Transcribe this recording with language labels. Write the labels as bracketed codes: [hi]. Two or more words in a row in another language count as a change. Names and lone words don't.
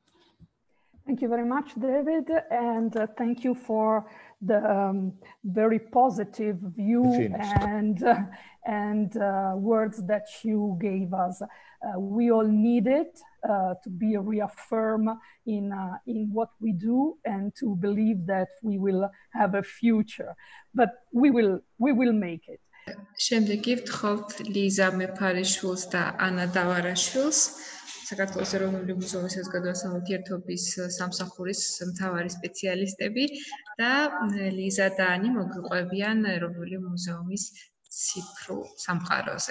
[en] Thank you very much, David, and thank you for the very positive view and words that you gave us. We all need it to be reaffirmed in what we do and to believe that we will have a future. But we will make it. [ka] შემდეგი ვთხოვთ ლიზა მეფარიშვილს და ანა დავარაშვილს, საქართველოს ეროვნული მუზეუმის საზოგადოებრივი ურთიერთობის სამსახურის მთავარი სპეციალისტები და ლიზა და ანი მოგვიყვებიან ეროვნული მუზეუმის ციფრულ სამყაროზე.